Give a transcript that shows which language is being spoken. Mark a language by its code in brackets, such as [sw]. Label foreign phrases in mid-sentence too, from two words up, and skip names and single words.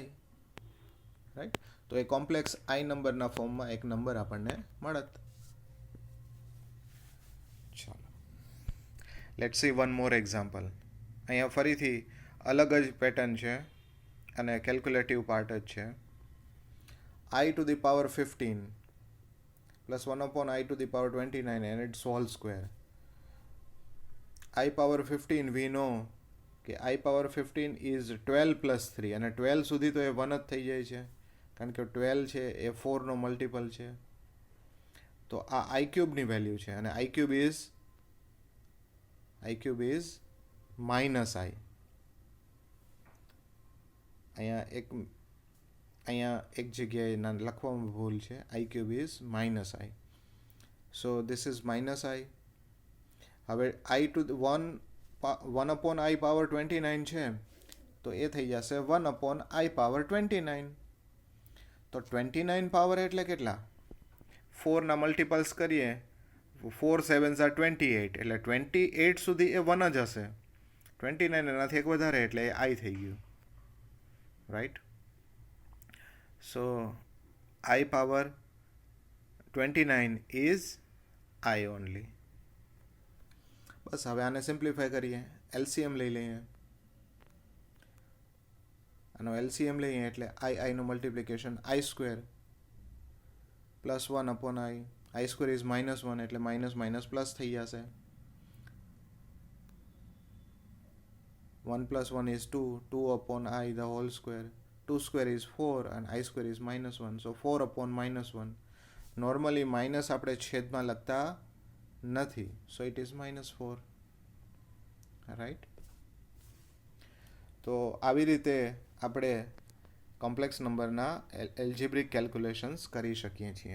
[gu] રાઈટ. તો એ કોમ્પ્લેક્સ આઈ નંબરના ફોર્મમાં એક નંબર આપણને મળત. [en] ચાલો, let's see one more example. [gu] અહીંયા ફરીથી અલગ જ પેટર્ન છે અને [en] calculative part [gu] જ છે. [en] i to the power 15 plus 1 upon i to the power 29 and its whole square. I power 15 we know કે i power 15 is 12 plus 3, [gu] અને 12 સુધી તો એ 1 જ થઈ જાય છે, કારણ કે 12 છે એ 4નો મલ્ટિપલ છે. તો આ i³ ની વેલ્યુ છે, અને [en] i³ is -i. [gu] અહીંયા એક જગ્યાએ લખવામાં ભૂલ છે. [en] i³ is -i. so this is -i. [gu] હવે [en] i to the 1 upon i power 29 [gu] છે, તો એ થઈ જશે [en] 1 upon i power 29. [gu] તો 29 પાવર એટલે કેટલા? 4ના મલ્ટિપલ્સ કરીએ, [en] 4 7s are 28, [gu] એટલે 28 સુધી એ 1 જ હશે. 29 એનાથી એક વધારે એટલે એ i થઈ ગયું. રાઈટ. [en] સો i power 29 is i only. [gu] બસ હવે આને સિમ્પ્લિફાય કરીએ, એલસીએમ લઈ લઈએ. આનો એલસીએમ લઈએ એટલે i નું મલ્ટિપ્લિકેશન [en] i² plus 1 upon i² is -1 [gu] એટલે [en] minus plus [gu] થઈ જશે. [en] 1 + 1 is 2, 2 upon i the whole square, 2² is 4 and i² is -1, so 4 upon -1. [gu] નોર્મલી માઇનસ આપણે છેદમાં લખતા નથી, [en] so it is -4. [gu] રાઈટ. તો આવી રીતે આપણે કોમ્પ્લેક્સ નંબરના [en] algebraic calculations [gu] કરી શકીએ છીએ.